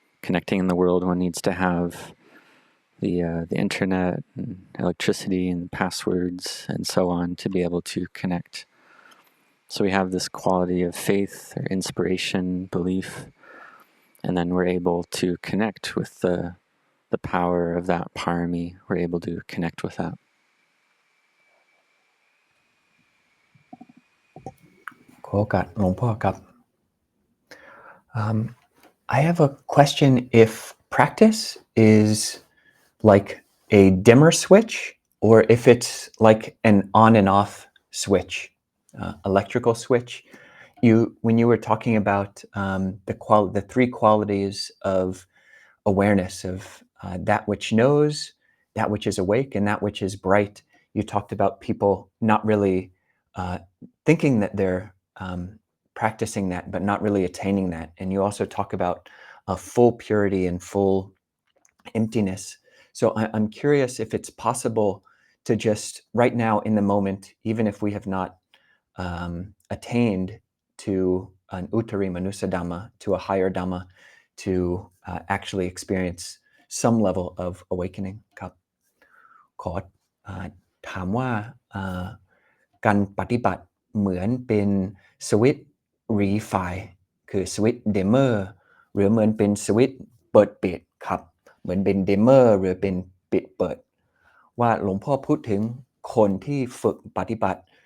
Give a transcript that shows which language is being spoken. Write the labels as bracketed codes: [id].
[en] Connecting in the world, one needs to have the internet and electricity and passwords and so on to be able to connect. So we have this quality of faith or inspiration, belief, and then we're able to connect with the the power of that parami, we're able to connect with that. [th] ขอโอกาสหลวงพ่อครับ [en] I have a question. If practice is like a dimmer switch, or if it's like an on and off switch, electrical switch. When you were talking about the three qualities of awareness, of that which knows, that which is awake, and that which is bright, you talked about people not really thinking that they're practicing that, but not really attaining that. And you also talk about full purity and full emptiness. So I'm curious if it's possible to just right now in the moment, even if we have not attained to an uttari manusa dhamma, to a higher dhamma, to actually experience some level of awakening. [th] ครับขอถามว่าการปฏิบัติเหมือนเป็นสวิตช์รีไฟคือสวิตช์เดมเมอร์หรือเหมือนเป็นสวิตช์เปิดปิดครับเหมือนเป็นเดมเมอร์หรือเป็นปิดเปิดว่าหลวงพ่อพูดถึงคนที่ฝึกปฏิบัติ